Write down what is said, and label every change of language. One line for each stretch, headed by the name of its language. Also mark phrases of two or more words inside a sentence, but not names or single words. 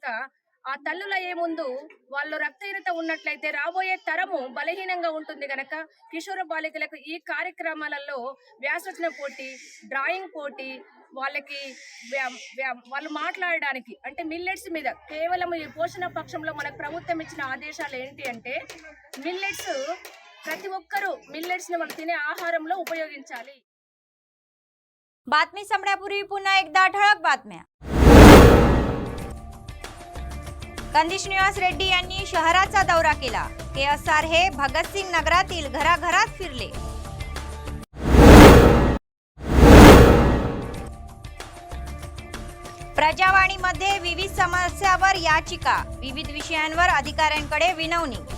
Telugu: ఆ తల్లుల ఏముందు వాళ్ళు రక్తహీనత ఉన్నట్లయితే రాబోయే తరము బలహీనంగా ఉంటుంది గనక కిషోర బాలికలకు ఈ కార్యక్రమాలలో వ్యాసరచన పోటీ, డ్రాయింగ్ పోటీ, వాళ్ళకి వాళ్ళు మాట్లాడడానికి అంటే మిల్లెట్స్ మీద కేవలం ఈ పోషణ పక్షంలో మనకు ప్రభుత్వం ఇచ్చిన ఆదేశాలు ఏంటి అంటే మిల్లెట్స్ ప్రతి ఒక్కరూ మిల్లెట్స్ ని వాళ్ళు తినే ఆహారంలో ఉపయోగించాలి.
Marathi: बातमी संपण्यापूर्वी पुन्हा एकदा ठळक बातम्या. कंदी श्रीनिवास रेड्डी यांनी शहराचा दौरा केला. KSR हे भगतसिंग नगरातील घराघरात फिरले. प्रजावाणीमध्ये विविध समस्यावर याचिका, विविध विषयांवर अधिकाऱ्यांकडे विनवणी.